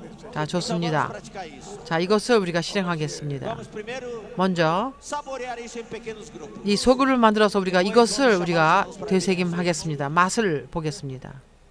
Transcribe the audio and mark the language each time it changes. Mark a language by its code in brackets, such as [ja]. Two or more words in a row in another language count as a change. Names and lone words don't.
[ko] 자, [pt] Então [ko] 좋습니다. [pt] vamos praticar isso. [ko] 자, 이것을 우리가 실행하겠습니다. [pt] Vamos primeiro [ko] 먼저 [pt] saborear isso em pequenos grupos. [ko] 이 소그룹을 만들어서 우리가 이것을 우리가 되새김하겠습니다. 맛을 보겠습니다.